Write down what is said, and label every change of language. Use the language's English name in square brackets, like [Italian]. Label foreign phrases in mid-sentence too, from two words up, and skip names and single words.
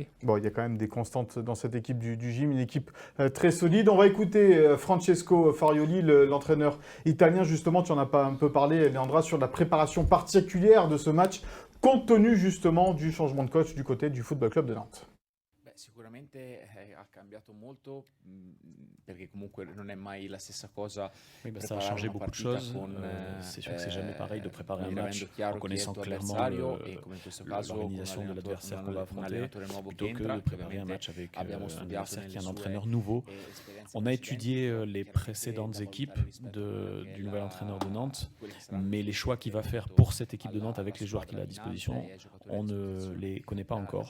[French] Bon, il y a quand même des constantes dans cette équipe du gym, une équipe très solide. On va écouter Francesco Farioli, l'entraîneur italien. Justement, tu en as pas un peu parlé, Leandra, sur la préparation particulière de ce match, compte tenu justement du changement de coach du côté du Football Club de Nantes. [Italian] Sicuramente ha cambiato molto perché comunque non è mai la stessa cosa. [French] Oui, ça a changé beaucoup de choses. C'est sûr que c'est jamais pareil de préparer un match en connaissant clairement l'organisation de l'adversaire qu'on va affronter plutôt que de préparer un match avec un adversaire qui est un entraîneur nouveau. On a étudié les précédentes équipes du nouvel entraîneur de Nantes, mais les choix qu'il va faire pour cette équipe de Nantes avec les joueurs qu'il a à disposition, on ne les connaît pas encore.